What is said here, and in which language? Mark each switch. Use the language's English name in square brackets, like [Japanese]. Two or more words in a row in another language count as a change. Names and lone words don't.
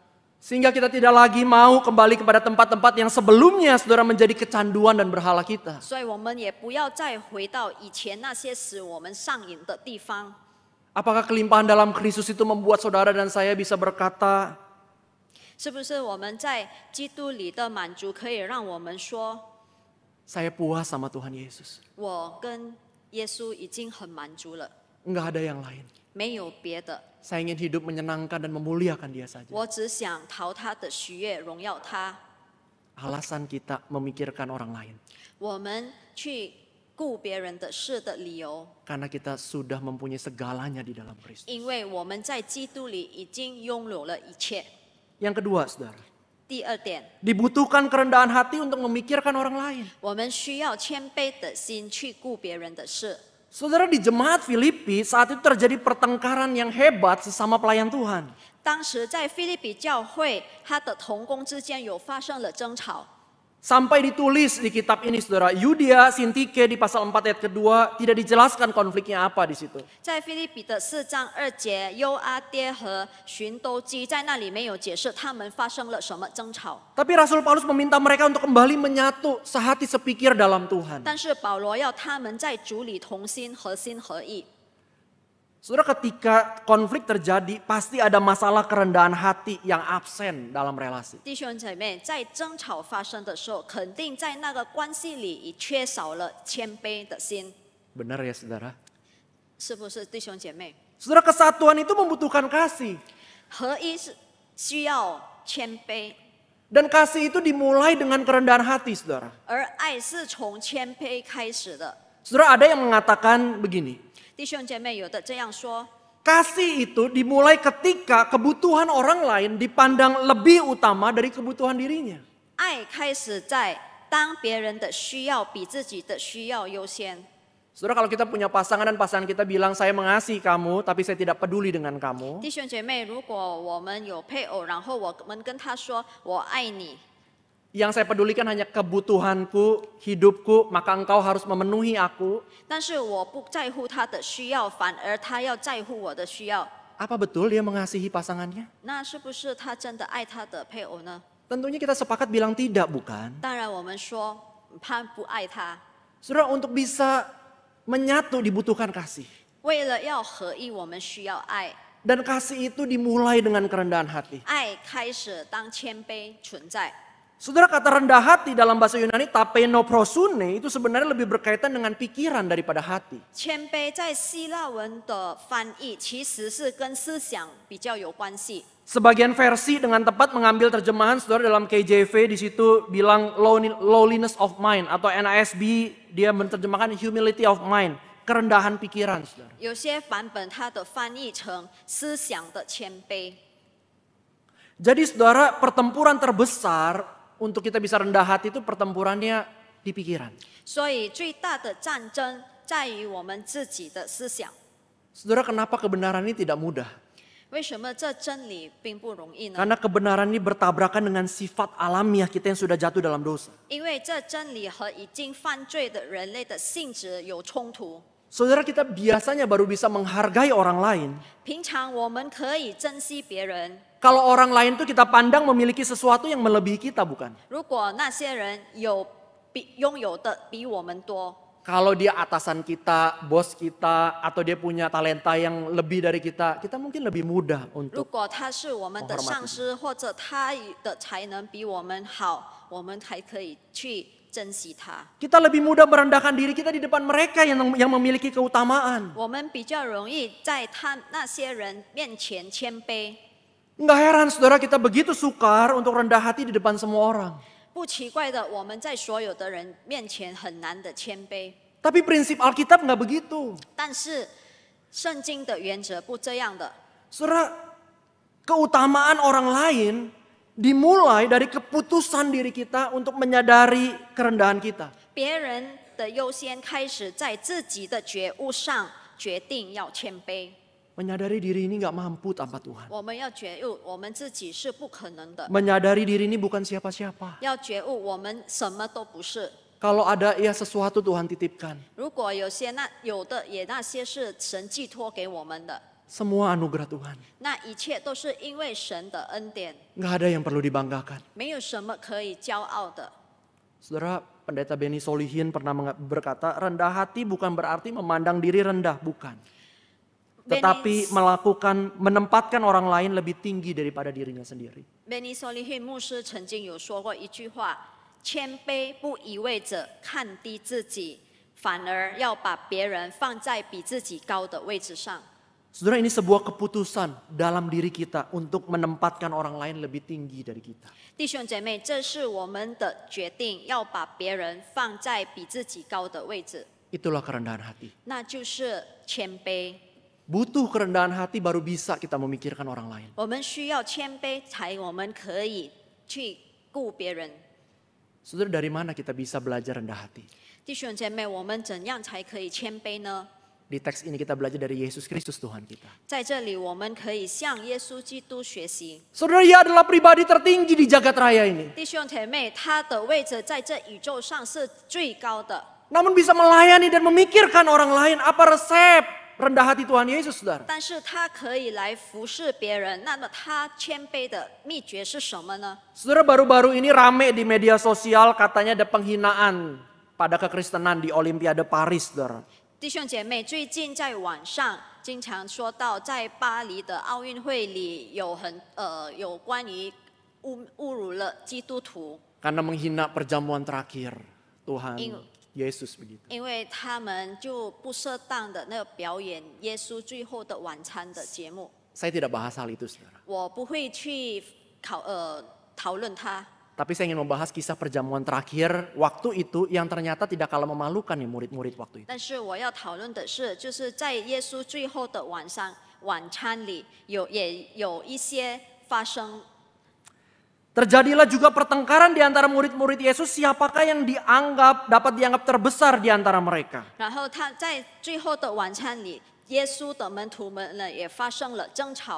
[Indonesian] Sehingga kita tidak lagi mau kembali kepada tempat-tempat yang sebelumnya saudara menjadi kecanduan dan berhala kita. [Chinese] 所以我们也不要再回到以前那些使我们上瘾的地方。 [Indonesian] Apakah kelimpahan dalam Kristus itu membuat saudara dan saya bisa berkata, [Chinese] 是不是我们在基督里的满足可以让我们说， [Indonesian] saya puas sama Tuhan Yesus. [Chinese] 我跟耶稣已经很满足了， [Indonesian] Enggak ada yang lain. [Chinese] 没有别的， [Indonesian] Saya ingin hidup menyenangkan dan memuliakan dia saja. [Chinese] 我只想讨他的喜悦，荣耀他。 [Indonesian] Alasan kita memikirkan orang lain. [Chinese] 我们去顾别人的事的理由， [Indonesian] Karena kita sudah mempunyai segalanya di dalam Kristus. [Chinese] 因为我们在基督里已经拥有了一切。 [Indonesian] Yang kedua, saudara. [Chinese] 第二点， [Indonesian] Dibutuhkan kerendahan hati untuk memikirkan orang lain. [Chinese] 我们需要谦卑的心去顾别人的事。 [Indonesian] Saudara, di jemaat Filipi saat itu terjadi pertengkaran yang hebat sesama pelayan Tuhan. [Chinese] 当时在腓立比教会，他的同工之间有发生了争吵。 [Indonesian] Sampai ditulis di kitab ini, saudara, Yudia, Sintike di pasal 4 ayat kedua tidak dijelaskan konfliknya apa di situ. [Chinese] 在腓立比的4章2节，优阿爹和寻都基在那里没有解释他们发生了什么争吵， [Indonesian] Tapi Rasul Paulus meminta mereka untuk kembali menyatu sehati sepikir dalam Tuhan. [Chinese] 但是保罗要他们在主里同心合意。 [Indonesian] Saudara, ketika konflik terjadi, pasti ada masalah kerendahan hati yang absen dalam relasi. [Chinese] 弟兄姐妹，在争吵发生的时候，肯定在那个关系里已缺少了谦卑的心， [Indonesian] Benar ya, saudara? [Chinese] 是不是？弟兄姐妹， [Indonesian] Saudara, kesatuan itu membutuhkan kasih. [Chinese] 合一是需要谦卑， [Indonesian] Dan kasih itu dimulai dengan kerendahan hati, saudara. [Chinese] 而爱是从谦卑开始的。 [Indonesian] Saudara, ada yang mengatakan begini. [Chinese] 弟兄姐妹，有的这样说， [Indonesian] Kasih itu dimulai ketika kebutuhan orang lain dipandang lebih utama dari kebutuhan dirinya. [Chinese] 爱开始在当别人的需要比自己的需要优先。 [Indonesian] Saudara, kalau kita punya pasangan dan pasangan kita bilang saya mengasihi kamu tapi saya tidak peduli dengan kamu. [Chinese] 弟兄姐妹，如果我们有配偶，然后我们跟他说我爱你， [Indonesian] Yang saya pedulikan hanya kebutuhanku, hidupku, maka engkau harus memenuhi aku. [Chinese] 但是我不在乎他的需要，反而他要在乎我的需要， [Indonesian] Apa betul dia mengasihi pasangannya? [Chinese] 那是不是他真的爱他的配偶呢？ [Indonesian] Tentunya kita sepakat bilang tidak, bukan? [Chinese] 当然，我们说他不爱他。 [Indonesian] Saudara, untuk bisa menyatu dibutuhkan kasih. [Chinese] 为了要合一，我们需要爱。 [Indonesian] Dan kasih itu dimulai dengan kerendahan hati. [Chinese] 爱开始当谦卑存在。 [Indonesian] Saudara, kata rendah hati dalam bahasa Yunani [Greek] ταπεινο φροσύνη [Indonesian] itu sebenarnya lebih berkaitan dengan pikiran daripada hati. [Chinese] 谦卑在希腊文的翻译其实是跟思想比较有关系。 [Indonesian] Sebagian versi dengan tepat mengambil terjemahan, saudara, dalam KJV di situ bilang [English] lowliness of mind, [Indonesian] atau NASB dia menerjemahkan [English] humility of mind, [Indonesian] kerendahan pikiran, saudara. [Chinese] 有些版本它的翻译成思想的谦卑。 [Indonesian] Jadi saudara, pertempuran terbesar untuk kita bisa rendah hati itu pertempurannya di pikiran. [Chinese] 所以最大的战争在于我们自己的思想。 [Indonesian] Saudara, kenapa kebenaran ini tidak mudah? [Chinese] 为什么这真理并不容易呢？ [Indonesian] Karena kebenaran ini bertabrakan dengan sifat alamiah kita yang sudah jatuh dalam dosa. [Chinese] 因为这真理和已经犯罪的人类的性质有冲突。 [Indonesian] Saudara, kita biasanya baru bisa menghargai orang lain [Chinese] 平常我们可以珍惜别人， [Indonesian] kalau orang lain tuh kita pandang memiliki sesuatu yang melebihi kita, bukan? [Chinese] 如果那些人拥有的比我们多， [Indonesian] Kalau dia atasan kita, bos kita, atau dia punya talenta yang lebih dari kita, kita mungkin lebih mudah [Chinese] 如 [Indonesian] untuk [Chinese] 果他是我们的上司，或者他的才能比我们好，我们还可以去珍惜他。 [Indonesian] kita lebih mudah merendahkan diri kita di depan mereka yang memiliki keutamaan. [Chinese] 我们比较容易在那些人面前谦卑。 [Indonesian] Nggak heran saudara, kita begitu sukar untuk rendah hati di depan semua orang. [Chinese] 不奇怪的，我们在所有的人面前很难的谦卑。 [Indonesian] Tapi prinsip Alkitab nggak begitu. [Chinese] 但是圣经的原则不这样的。 [Indonesian] Saudara, keutamaan orang lain dimulai dari keputusan diri kita untuk menyadari kerendahan kita. [Chinese] 别人的优先开始在自己的觉悟上决定要谦卑。 [Indonesian] Menyadari diri ini nggak mampu tanpa Tuhan. [Chinese] 我们要觉悟，我们自己是不可能的。 [Indonesian] Menyadari diri ini bukan siapa-siapa. [Chinese] 要觉悟，我们什么都不是。 [Indonesian] Kalau ada ya sesuatu Tuhan titipkan. [Chinese] 如果有的也那些是神寄托给我们的， [Indonesian] Semua anugerah Tuhan. [Chinese] 那一切都是因为神的恩典， [Indonesian] Nggak ada yang perlu dibanggakan. [Chinese] 没有什么可以骄傲的。 [Indonesian] Saudara, Pendeta Benny Solihin pernah berkata, rendah hati bukan berarti memandang diri rendah, bukan. Tetapi menempatkan orang lain lebih tinggi daripada dirinya sendiri. [Chinese] Benny Solihin 牧师曾经有说过一句话：谦卑不意味着看低自己，反而要把别人放在比自己高的位置上。 [Indonesian] Saudara, ini sebuah keputusan dalam diri kita untuk menempatkan orang lain lebih tinggi dari kita. [Chinese] 弟兄姐妹，这是我们的决定，要把别人放在比自己高的位置， [Indonesian] Itulah kerendahan hati. [Chinese] 那就是谦卑。 [Indonesian] Butuh kerendahan hati baru bisa kita memikirkan orang lain. [Chinese] 我们需要谦卑，我们可以去顾别人。 [Indonesian] Saudara, dari mana kita bisa belajar rendah hati? [Chinese] 弟兄姐妹，我们怎样才可以谦卑呢？ [Indonesian] Di teks ini kita belajar dari Yesus Kristus Tuhan kita. [Chinese] 在这里，我们可以向耶稣基督学习。 [Indonesian] Saudara, ia adalah pribadi tertinggi di jagat raya ini. [Chinese] 弟兄姐妹，他的位置在这宇宙上是最高的， [Indonesian] Namun bisa melayani dan memikirkan orang lain. Apa resep rendah hati Tuhan Yesus, saudara? [Chinese] 但是他可以来服侍别人。那么他谦卑的秘诀是什么呢？ [Indonesian] Saudara, baru-baru ini rame di media sosial katanya ada penghinaan pada kekristenan di Olimpiade Paris, saudara. [Chinese] 弟兄姐妹，最近在网上经常说到，在巴黎的奥运会里有关于侮辱了基督徒， [Indonesian] Karena menghina perjamuan terakhir Tuhan Ing- Yesus begitu. [Chinese] 因为他们就不适当的那个表演耶稣最后的晚餐的节目。 [Indonesian] Saya tidak bahas hal itu, saudara. [Chinese] 我不会去讨论它。 [Indonesian] Tapi saya ingin membahas kisah perjamuan terakhir waktu itu yang ternyata tidak kalah memalukan ya murid-murid waktu itu. [Chinese] 但是我要讨论的是，就是在耶稣最后的晚餐里，也有一些发生。 [Indonesian] Terjadilah juga pertengkaran di antara murid-murid Yesus, siapakah yang dapat dianggap terbesar di antara mereka. [Chinese] 然后他在最后的晚餐里，耶稣的门徒们呢也发生了争吵。